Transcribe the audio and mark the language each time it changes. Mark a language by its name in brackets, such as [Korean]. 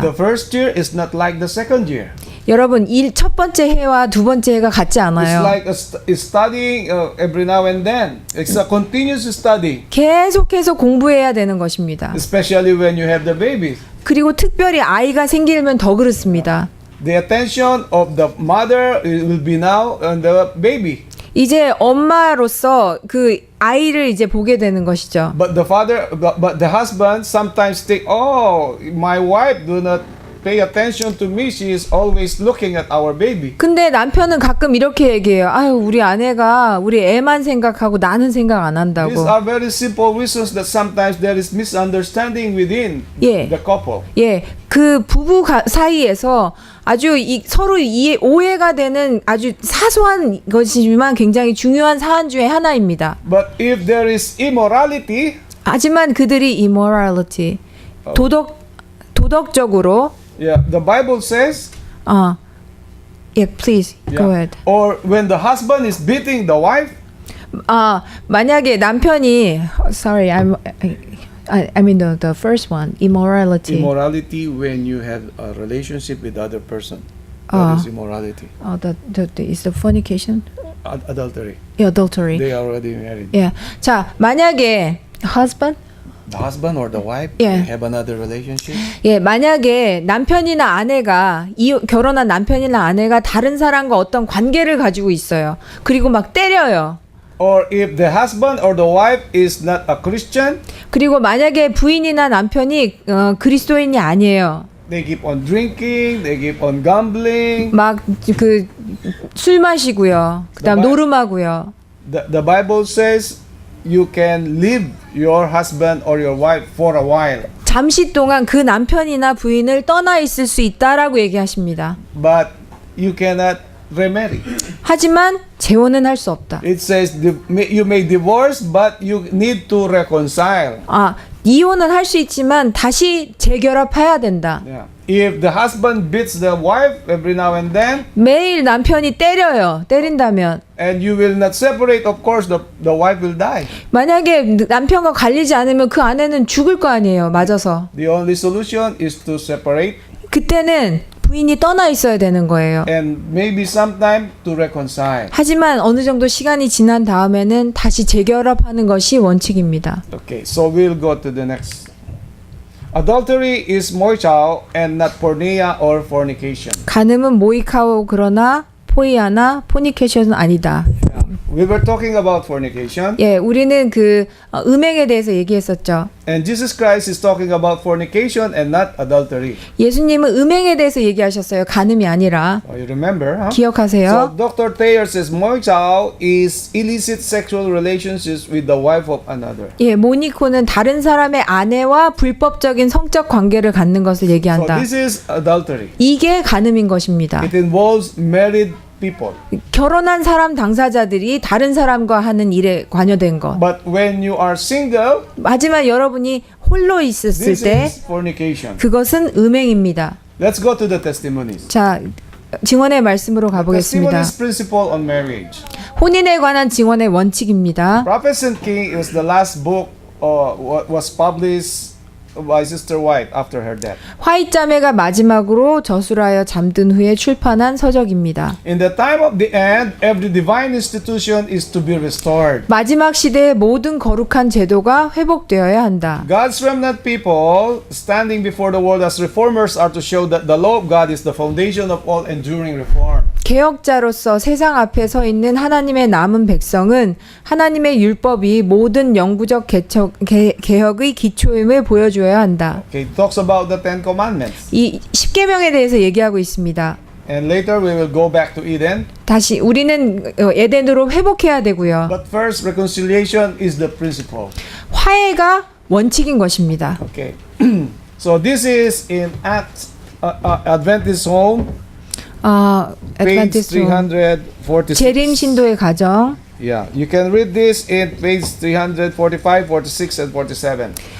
[English] The first year is not like the second year. [Korean] 여러분, 첫 번째 해와 두 번째 해가 같지 [English] It's [Korean] 않아요. [English] like it's studying every now and then. It's a continuous study, [Korean] 계속해서 공부해야 되는 것입니다. [English] especially when you have the babies. [Korean] 그리고 특별히 아이가 생기면 더 그렇습니다. [English] The attention of the mother will be now on the baby. [Korean] 이제 엄마로서 그 아이를 이제 보게 되는 것이죠. [English] But the husband sometimes think, oh, my wife do not pay attention to me. She is always looking at our baby. [Korean] 근데 남편은 가끔 이렇게 얘기해요. 아유, 우리 아내가 우리 애만 생각하고 나는 생각 안 한다고. [English] These are very simple reasons that sometimes there is misunderstanding within [Korean] 예. [English] the couple. [Korean] 예, 그 부부 사이에서 아주 서로 오해가 되는 아주 사소한 것이지만 굉장히 중요한 사안 중에 하나입니다. [English] But if there is immorality, [Korean] 하지만 그들이 immorality, 도덕적으로 [English] the Bible says, please go ahead. or when the husband is beating the wife, [Korean] 만약에 남편이 [English] sorry, I mean the first one, immorality. immorality when you have a relationship with other person. That is immorality. Is the fornication? Adultery. Adultery. They are already married. [Korean] 예. 자, 만약에 husband? [English] The husband or the wife Yeah. have another relationship. [Korean] 예, 만약에 남편이나 아내가 결혼한 남편이나 아내가 다른 사람과 어떤 관계를 가지고 있어요. 그리고 막 때려요. [English] Or if the husband or the wife is not a Christian, [Korean] 그리고 만약에 부인이나 남편이 그리스도인이 아니에요. [English] they keep on drinking, they keep on gambling. [Korean] 막 그 술 마시고요. 그다음 노름하고요. [English] The Bible says you can leave your husband or your wife for a while, [Korean] 잠시 동안 그 남편이나 부인을 떠나 있을 수 있다라고 얘기하십니다. [English] but you cannot remarry. [Korean] 하지만 재혼은 할 수 없다. [English] It says you may divorce, but you need to reconcile. [Korean] 이혼은 할 수 있지만 다시 재결합해야 된다. [English] Yeah. If the husband beats the wife every now and then, [Korean] 매일 남편이 때린다면 [English] and you will not separate, of course the wife will die. [Korean] 만약에 남편과 갈리지 않으면 그 아내는 죽을 거 아니에요. 맞아서. [English] The only solution is to separate [Korean] 그때는 부인이 떠나 있어야 되는 거예요. [English] and maybe sometime to reconcile. [Korean] 하지만 어느 정도 시간이 지난 다음에는 다시 재결합하는 것이 원칙입니다. [English] Okay, so we'll go to the next. Adultery is moichao and not porneia or fornication. [Korean] 간음은 모이카오 그러나 포이아나 포니케이션은 아니다. [English] We were talking about fornication, [Korean] 예, 우리는 그 음행에 대해서 얘기했었죠. [English] and Jesus Christ is talking about fornication and not adultery. [Korean] 예수님은 음행에 대해서 얘기하셨어요. 간음이 아니라. [English] You remember, huh? [Korean] 기억하세요? [English] So Dr. Thayer says moichao is illicit sexual relationships with the wife of another. [Korean] 예, 모니코는 다른 사람의 아내와 불법적인 성적 관계를 갖는 것을 [English] So [Korean] 얘기한다. [English] this is adultery. [Korean] 이게 간음인 것입니다. [English] It involves married people. [Korean] 결혼한 사람 당사자들이 다른 사람과 하는 일에 관여된 것. [English] But when you are single, [Korean] 하지만 여러분이 홀로 있었을 [English] this [Korean] 때 [English] is fornication. [Korean] 그것은 음행입니다. [English] Let's go to the testimonies. [Korean] 자, 증언의 말씀으로 가보겠습니다. [English] Testimonies principle on marriage. [Korean] 혼인에 관한 증언의 원칙입니다. [English] Prophets and King is the last book was published by Sister White after her death. [Korean] 화이트 자매가 마지막으로 저술하여 잠든 후에 출판한 서적입니다. [English] In the time of the end, every divine institution is to be restored. [Korean] 마지막 시대의 모든 거룩한 제도가 회복되어야 한다. [English] God's remnant people standing before the world as reformers are to show that the law of God is the foundation of all enduring reform. [Korean] 개혁자로서 세상 앞에 서 있는 하나님의 남은 백성은 하나님의 율법이 모든 영구적 개혁의 기초임을 보여줘야 한다. [English] Okay, it talks about the Ten Commandments. [Korean] 이 십계명에 대해서 얘기하고 있습니다. [English] And later we will go back to Eden. [Korean] 다시 우리는 에덴으로 회복해야 되고요. [English] But first, reconciliation is the principle. [Korean] 화해가 원칙인 것입니다. [English] Okay. So this is in Acts Adventist Home, page [Korean] 애드벤티스트 [English] 346. [Korean] 재림 신도의 가정. [English] Yeah, you can read this in page 345, 46, and 47.